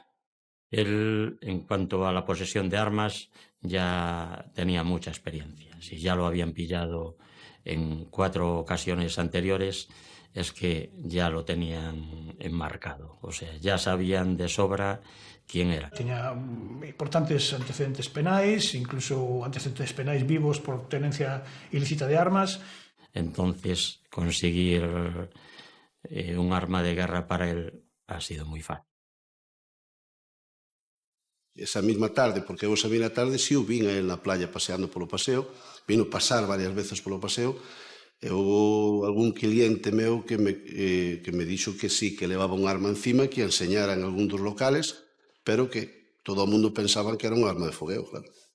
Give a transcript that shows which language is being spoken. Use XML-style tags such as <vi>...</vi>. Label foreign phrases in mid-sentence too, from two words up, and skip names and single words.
<es>Él, en cuanto a la posesión de armas, ya tenía mucha experiencia. Si ya lo habían pillado en 4 ocasiones anteriores, es que ya lo tenían enmarcado. O sea, ya sabían de sobra quién era.</es> <gl>Tiña importantes antecedentes penais, incluso antecedentes penais vivos por tenencia ilícita de armas.</gl> <es>Entonces, conseguir un arma de guerra para él ha sido muy fácil.</es> <gl>Esa mesma tarde, porque eu esa mesma tarde si o vin a él na playa paseando polo paseo, vino pasar varias veces polo paseo, e houve algún cliente meu que me dixo que sí, que levaba un arma encima, que a enseñara en algún dos locales, pero que todo o mundo pensaba que era un arma de fogueo, claro.</gl>